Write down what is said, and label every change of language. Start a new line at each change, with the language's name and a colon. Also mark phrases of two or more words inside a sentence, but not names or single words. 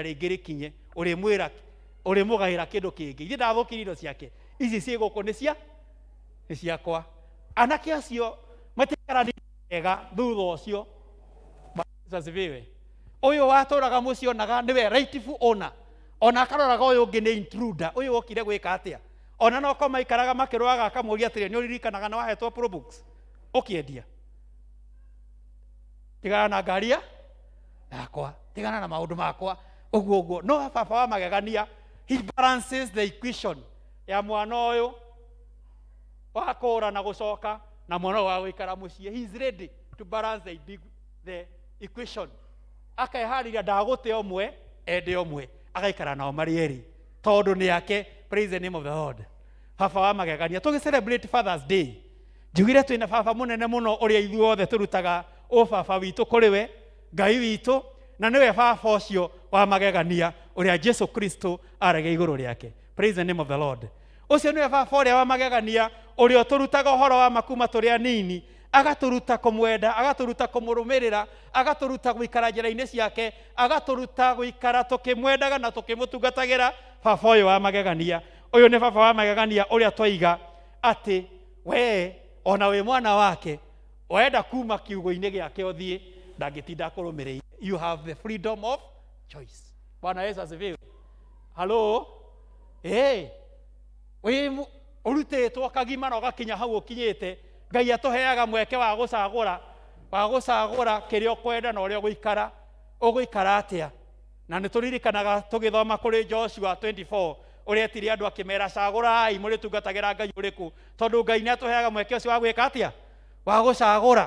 Kikuyu: rĩngĩ rĩkinye ũrĩmwĩra ũrĩmũgaĩra kĩndũ kĩngĩ ithe ndathũkirie indo ciake ici ciĩ gũkũ nĩ ciakwa anake acio matikarani wega thutha ũcio asifiwe ũyũ watũraga mũciĩ onaga nĩwe
English: rightful owner
Kikuyu: ona akaroraga ũyũ ũngĩ nĩ intruder ũyũ okire gwĩka atĩa ona no ko maikaraga makĩrũaga akamũria atĩrĩ nĩ ũririkanaga nĩ wahetwo probooks ũkĩendia tigana na ngari yakwa tigana na maũndũ makwa ũguo no baba wa magegania
English: he balances the equation
Kikuyu: ya mwana ũyũ wa kũũra na gũcoka na mwana wa gũikara mũciĩ
English: he is ready to balance the equation
Kikuyu: akaeharĩria ndagũte ũmwe ende ũmwe agaikara nao marĩ erĩ tondũ nĩ yake.
English: Praise the name of the Lord.
Kikuyu: Baba wa magegania tũgĩ celebrate Father's Day njugire twĩna baba mũnene mũno ũrĩa ithuothe tũrutaga baba witũ kũrĩ we Ngai witũ na nĩwe baba ũcio wa magegania ũrĩa Jesu Kristo arege igũrũ rĩake.
English: Praise the name of the Lord.
Kikuyu: Ũcio nĩwe baba ũrĩa wa magegania ũrĩa tũrutaga ũhoro wa makuma tũrĩ anini agatũruta kũmwenda agatũruta kũmũrũmĩrĩra agatũruta gũikara njĩra-inĩ ciake agatũruta gũikara tũkĩmwendaga na tũkĩmũtungatagĩra. Baba ũyũ wa magegania ũyũ nĩ baba wa magegania ũrĩa twoiga atĩ we ona wĩ mwana wake wenda kuma kiugo-inĩ gĩake ũthiĩ ndangĩtinda kũrũmĩrĩire.
English: You have the freedom of choice.
Swahili: Bwana Yesu asifiwe.
Kikuyu: Hello we ũrutĩtwo kagima na ũgakinya hau ũkinyĩte Ngai atũheaga mweke wa gũcagũra kĩrĩa ũkwenda na ũrĩa ũgũikara atĩa. Na nĩ tũririkanaga tũgĩthoma kũrĩ Joshua 24 ũrĩa etire andũ akĩmera cagũrai mũrĩtungatagĩra Ngai ũrĩkũ tondũ Ngai nĩ atũheaga mweke ũcio wa gwĩka atĩa wa gũcagũra.